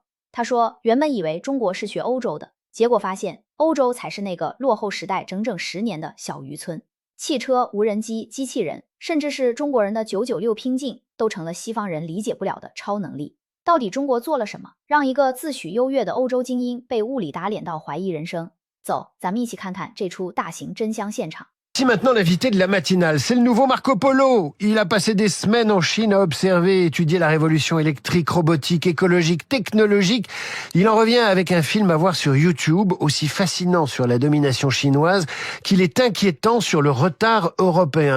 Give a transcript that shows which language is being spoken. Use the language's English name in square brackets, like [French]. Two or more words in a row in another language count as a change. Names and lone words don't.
[Chinese] 他说，原本以为中国是学欧洲的，结果发现欧洲才是那个落后时代整整10年的小渔村。汽车、无人机、机器人，甚至是中国人的996拼劲，都成了西方人理解不了的超能力。到底中国做了什么，让一个自诩优越的欧洲精英被物理打脸到怀疑人生？走，咱们一起看看这出大型真香现场。 [French] Voici maintenant l'invité de la matinale, c'est le nouveau Marco Polo. Il a passé des semaines en Chine à observer et étudier la révolution électrique, robotique, écologique, technologique. Il en revient avec un film à voir sur YouTube, aussi fascinant sur la domination chinoise qu'il est inquiétant sur le retard européen.